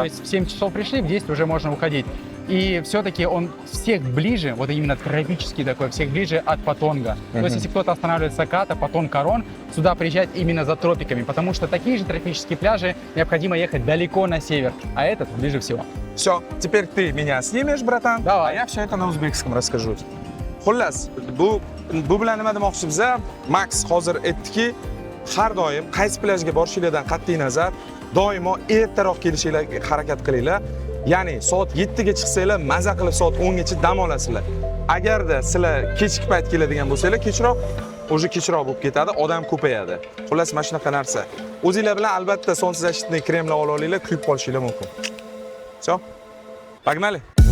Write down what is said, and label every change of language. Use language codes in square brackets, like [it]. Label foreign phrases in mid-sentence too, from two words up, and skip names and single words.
[ru] То есть в 7 часов пришли, в 10 уже можно уходить. И все-таки он всех ближе, вот именно тропический такой, всех ближе от Патонга. То есть если кто-то останавливается Ката, Патон, Корон, сюда приезжать именно за тропиками, потому что такие же тропические пляжи необходимо ехать далеко на север, а этот ближе всего. Все, теперь ты меня снимешь, братан, Давай. а я все это на узбекском расскажу. [uz] Xullas, bu bilan nima demoqchimiz? Max hozir aytdiki, har doim qaysi plyajga borishinglardan qat'iy nazar, doimo ertaroq kelishinglarga harakat qilinglar. Ya'ni soat 7 ga chiqsanglar, maza qilib soat 10 gacha dam olasizlar. Agarda sizlar kechki payt keladigan bo'lsanglar, kechroq bo'lib ketadi, odam ko'payadi. Xullas, mana shunaqa narsa. O'zinglar bilan albatta солнцезащитный kremlar olinglar, kuyib qolishinglar mumkin. [ru] Все? Погнали?